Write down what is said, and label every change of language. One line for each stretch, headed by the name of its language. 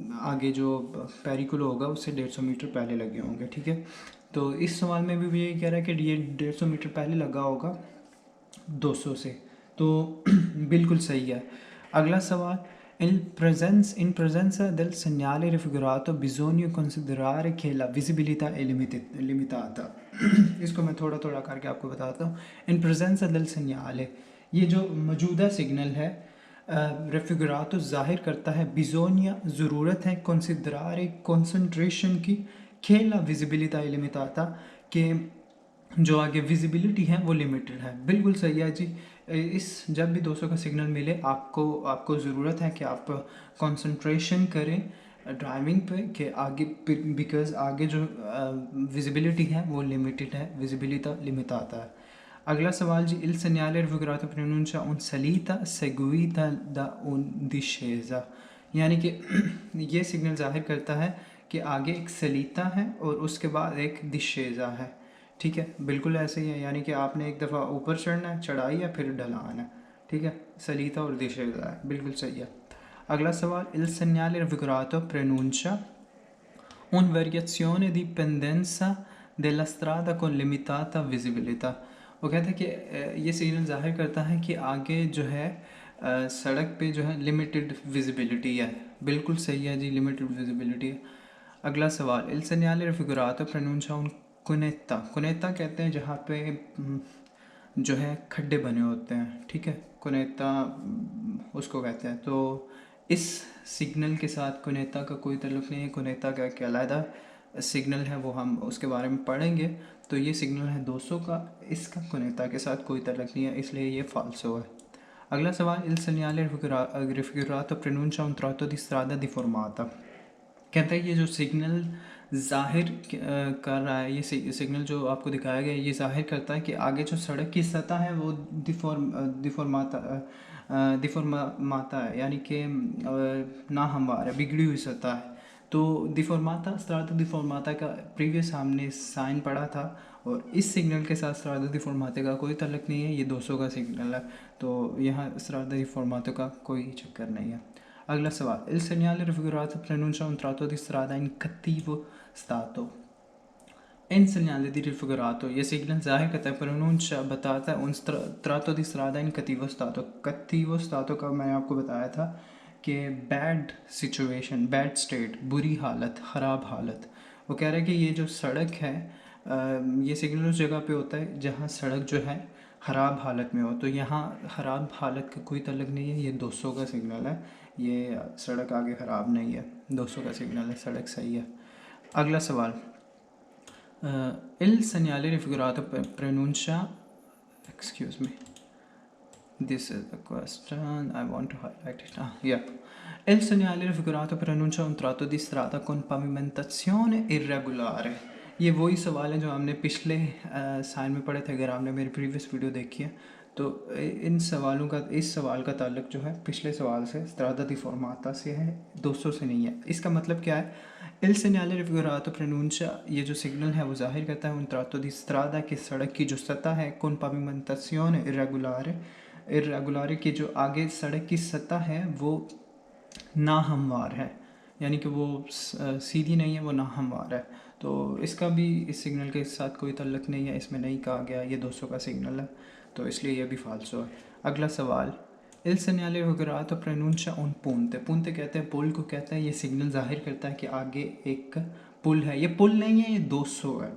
Hindi: आगे जो पेरिकुलो होगा उससे 150 मीटर पहले लगे होंगे। ठीक है, तो इस सवाल में भी यही कह रहा है कि ये 150 मीटर पहले लगा होगा 200 से। तो बिल्कुल सही है। अगला सवाल,
Italian: in presenza del segnale raffigurato bisogna considerare che la visibilità è limitata।
Hindi: इसको मैं थोड़ा थोड़ा करके आपको बताता हूँ। इन प्रेजेंस
Italian: del segnale,
Hindi: ये जो मौजूदा सिग्नल है रेफिगरातो ज़ाहिर करता है बिज़ोनिया ज़रूरत है कंसिडरारे कंसंट्रेशन की खेला विजिबिलिटी लिमिटाता कि जो आगे विजिबिलिटी है वो लिमिटेड है। बिल्कुल सही है जी। इस जब भी 200 का सिग्नल मिले आपको आपको ज़रूरत है कि आप कंसंट्रेशन करें ड्राइविंग पे कि आगे, बिकॉज आगे जो विजिबिलिटी है वो लिमिटेड है, विजिबिलिटी लिमिटाता है। अगला सवाल जी,
Italian: il segnale raffigurato pronuncia un salita seguita da un discesa,
Hindi: यानी कि ये सिग्नल जाहिर करता है कि आगे एक सलीता है और उसके बाद एक दिशेजा है। ठीक है, बिल्कुल ऐसे ही है, यानी कि आपने एक दफ़ा ऊपर चढ़ना है, चढ़ाई है, फिर ढलान है। ठीक है, सलीता और दिशेजा है, बिल्कुल सही है। अगला सवाल,
Italian: il segnale raffigurato pronuncia un variazione di pendenza della strada con limitata visibilità।
Hindi: वो कहता है कि ये सिग्नल जाहिर करता है कि आगे जो है सड़क पे जो है लिमिटेड विजिबिलिटी है। बिल्कुल सही है जी, लिमिटेड विजिबिलिटी है। अगला सवाल,
Italian: il segnale raffigurato pronuncia un cunetta।
Hindi: कुनेता कहते हैं जहाँ पे जो है खड्डे बने होते हैं। ठीक है, कुनेता उसको कहते हैं। तो इस सिग्नल के साथ कुनेता का कोई ताल्लुक़ नहीं है। कुनेता का एक अलग सिग्नल है, वो हम उसके बारे में पढ़ेंगे। तो ये सिग्नल है 200 का, इसका कुनेता के साथ कोई ताल्लुक़ नहीं है, इसलिए ये फाल्सो है। अगला सवाल,
Italian: il segnale raffigurato pronuncia un tratto di strada deformata।
Hindi: कहता है ये जो सिग्नल ज़ाहिर कर रहा है, ये सिग्नल जो आपको दिखाया गया है, ये ज़ाहिर करता है कि आगे जो सड़क की सतह है वो डिफॉर्माता है, यानी कि नाहमवार है, बिगड़ी हुई सतह है। तो डिफॉर्माता, स्ट्राटो डिफॉर्माता का प्रीवियस हमने साइन पढ़ा था, और इस सिग्नल के साथ स्ट्राटो डिफॉर्माता का कोई ताल्लुक़ नहीं है, ये 200 का सिग्नल है। तो यहाँ स्ट्राटो डिफॉर्माता का कोई चक्कर नहीं है। अगला सवाल,
Italian: il segnale raffigurato pronuncia un tratto di strada in cattivo stato।
Hindi: In
Italian: segnale di raffigurato,
Hindi: ये सिग्नल जाहिर करता है,
Italian: pronuncia
Hindi: बताता है
Italian: un tratto di strada in cattivo stato।
Hindi: cattivo stato का मैंने आपको बताया था कि बैड सिचुएशन, बैड स्टेट, बुरी हालत, ख़राब हालत। वो कह रहा है कि ये जो सड़क है, ये सिग्नल उस जगह पे होता है जहाँ सड़क जो है ख़राब हालत में हो। तो यहाँ ख़राब हालत का कोई ताल्लुक़ नहीं है, ये 200 का सिग्नल है, ये सड़क आगे ख़राब नहीं है, 200 का सिग्नल है, सड़क सही है। अगला सवाल,
Italian: il segnale raffigurato pronuncia,
English: excuse me, this is the question I want to highlight it. Yeah.
Italian: Il segnale raffigurato pronuncia un tratto di strada con pavimentazione irregolare।
Hindi: ये वही सवाल है जो हमने पिछले साइन में पढ़े थे। अगर आपने मेरी प्रीवियस वीडियो देखी है तो इन सवालों का, इस सवाल का ताल्लुक जो है पिछले सवाल से, स्ट्रादा दी फॉर्माता से है, 200 से नहीं है। इसका मतलब क्या है,
Italian: il segnale raffigurato pronuncia,
Hindi: ये जो सिग्नल है वो जाहिर करता है
Italian: un tratto di strada
Hindi: की सड़क की जो सतह है,
Italian: con pavimentazione irregolare,
Hindi: इर्रेगुलर की जो आगे सड़क की सतह है वो नाहमवार है, यानी कि वो सीधी नहीं है, वो नाहमवार है। तो इसका भी इस सिग्नल के साथ कोई ताल्लुक़ नहीं है, इसमें नहीं कहा गया ये 200 का सिग्नल है, तो इसलिए ये भी फाल्सो है। अगला सवाल,
Italian: il segnale raffigurato pronuncia un ponte।
Hindi: पुंते कहते हैं, पुल को कहते हैं। ये सिग्नल जाहिर करता है कि आगे एक पुल है। ये पुल नहीं है, ये 200 है।